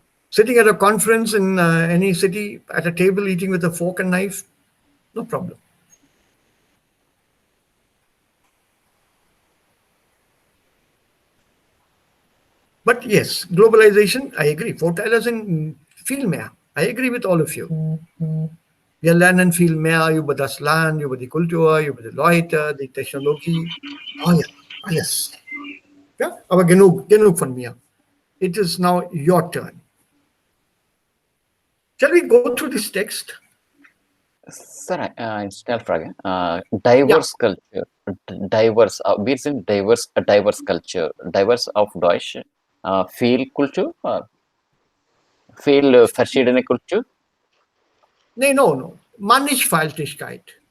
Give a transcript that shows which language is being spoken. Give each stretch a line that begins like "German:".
English: Sitting at a conference in any city, at a table, eating with a fork and knife, no problem. But yes, globalization, I agree.
German: Vorteile sind viel mehr.
English: I agree with all of you.
German: Wir lernen viel mehr über das Land, über die Kultur, über die Leute, die Technologie. Oh ja, alles. Ja, aber genug von mir.
English: It is now your turn. Shall we go through this text?
German: Sir, Schnellfrage.
English: Diverse culture,
German: diverse, wir sind diverse culture, diverse auf Deutsch, viel Kultur, viel verschiedene Kultur. Nee, no. Mannigfaltigkeit.